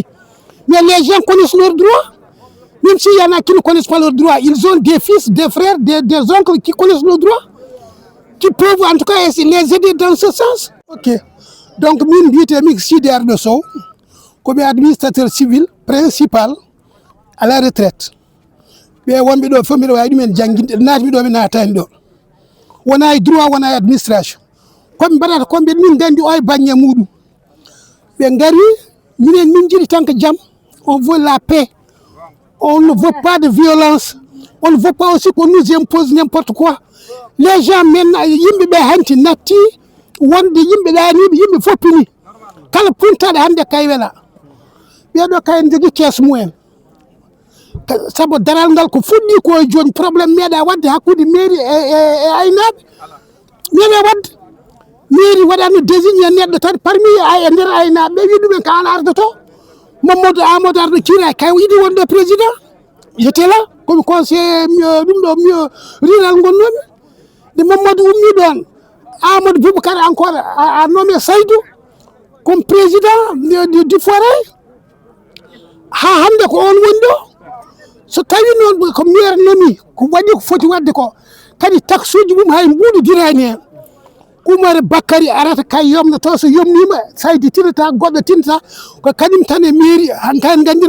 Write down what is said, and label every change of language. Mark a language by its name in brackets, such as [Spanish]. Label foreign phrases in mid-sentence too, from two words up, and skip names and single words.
[French] Mais les gens connaissent leurs droits. Même s'il y en a qui ne connaissent pas leurs droits, ils ont des fils, des frères, des oncles qui connaissent leurs droits, qui peuvent en tout cas les aider dans ce sens. Ok. [Fula] donc min mbiyetemi Sidi Ardo Sow komi [French] administrateur civil principal à la retraite [Fula] ɓe wonɓe ɗo fof mbiɗa wawi ɗumen jangguinde natmi ɗo mi natani ɗo wona e droit wona e administration koɓe mbaɗata komɓe min gandi o e banggue muɗum ɓe gari minen min jiiɗi tan ko jaam [French] on veut la paix on ne veut pas de violence on ne veut pas aussi qu'on nous impose n'importe quoi les gens maintenant [Fula] yimɓeɓe hanti natti wonde yimɓe ɗaniɓe yimɓe foppini kala puntaɗo hande kay wela ɓeɗo kayen jogui caisse mumen saabu daral ngal ko fuɗɗi ko joni probléme meeɗa wadde hakkude mairie e aynaɓe meeɗa wadde mairie waɗano désigné neɗɗo tan parmi e nder aynaɓe ɓe wi ɗumen ko an ardoto Mamadou Amadou Ardo Thioray kay yiɗi wonde président [French] j'étais là comme conseiller [Fula] ɗum ɗo rural gonnomi de Mamadou ummi ɗon Amadou Boubacar encore a nommé Saydou [French] comme président du foray [Fula] ha hande ko on woni ɗo so tawi noon ko maire nomi ko waɗi ko foti wadde ko kadi taxe uji mum hay mbuɗodirani hen Oumar Bakary arata kay yomnoto so yomnima Saydi tinata goɗɗo tinata ko kañum tan e mairie hankaen gandino